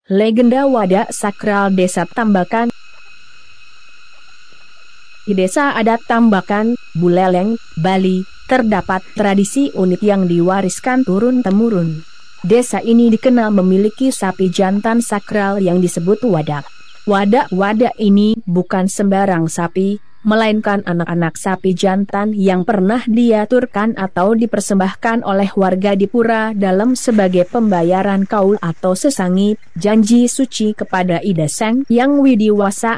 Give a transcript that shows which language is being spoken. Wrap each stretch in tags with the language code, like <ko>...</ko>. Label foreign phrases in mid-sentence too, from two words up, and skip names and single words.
<id>Legenda Wadak Sakral Desa Tambakan. Di Desa Adat Tambakan, Buleleng, Bali, terdapat tradisi unik yang diwariskan turun-temurun. Desa ini dikenal memiliki sapi jantan sakral yang disebut wadak. Wadak-wadak ini bukan sembarang sapi, melainkan anak-anak sapi jantan yang pernah diaturkan atau dipersembahkan oleh warga di pura dalam sebagai pembayaran kaul atau sesangi, janji suci kepada Ida Sang Yang Widiwasa.</id>